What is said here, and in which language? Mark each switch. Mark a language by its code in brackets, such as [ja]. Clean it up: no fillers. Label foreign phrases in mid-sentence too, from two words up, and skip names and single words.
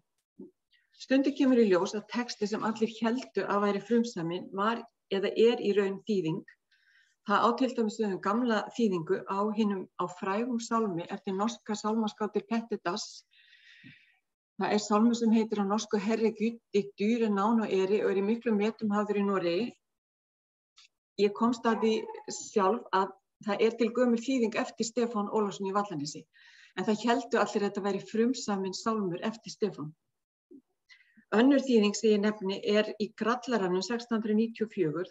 [is] Stundum kemur í ljós að texti sem allir héldu að væri frumsaminn var eða er í raun þýðing. Það á til dæmis við gamla þýðingu á frægum sálmi eftir norska sálmaskáldi Petter Dass. Það er sálmur sem heitir á norsku Herregud, ditt dyre navn og eri og er í miklum metum hafður í Noregi. Ég komst að því sjálf að það er til gömul þýðing eftir Stefán Ólafsson í Vallanesi. En það héldu allir að þetta væri frumsaminn sálmur eftir Stefán. Önnur þýðing sem ég nefni er í Grallaranum 1694.